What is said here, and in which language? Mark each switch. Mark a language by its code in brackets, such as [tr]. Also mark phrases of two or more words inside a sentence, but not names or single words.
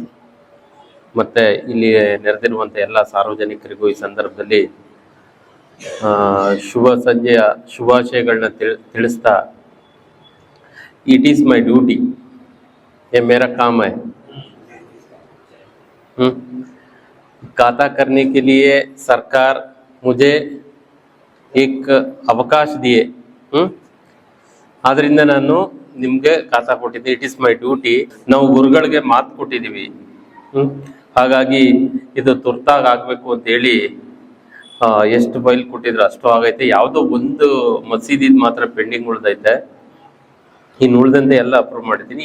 [kn] ಮತ್ತು ಇಲ್ಲಿ ನೆರೆದಿರುವಂಥ ಎಲ್ಲ ಸಾರ್ವಜನಿಕರಿಗೂ ಈ ಸಂದರ್ಭದಲ್ಲಿ ಶುಭ ಸಂಜೆಯ ಶುಭಾಶಯಗಳನ್ನ ತಿಳಿಸ್ತಾ, [en] it is my duty, [hi] ये मेरा काम है। खाता करने के लिए सरकार मुझे एक ಅವಕಾಶ दिए, [kn] ಆದ್ರಿಂದ ನಾನು ನಿಮಗೆ ಖಾತಾ ಕೊಟ್ಟಿದ್ದೆ। [en] it is my duty. [kn] ನಾವು ಗುರುಗಳಿಗೆ ಮಾತು ಕೊಟ್ಟಿದ್ದೀವಿ, ಹಾಗಾಗಿ ಇದು ತುರ್ತಾಗಿ ಆಗಬೇಕು ಅಂತ ಹೇಳಿ ಎಷ್ಟು ಫೈಲ್ ಕೊಟ್ಟಿದ್ರು ಅಷ್ಟು ಆಗೈತೆ। ಯಾವುದೋ ಒಂದು ಮಸೀದಿದ್ ಮಾತ್ರ ಪೆಂಡಿಂಗ್ ಉಳಿದೈತೆ, ಇನ್ನು ಉಳಿದಂತೆ ಎಲ್ಲ ಅಪ್ರೂವ್ ಮಾಡಿದ್ದೀನಿ।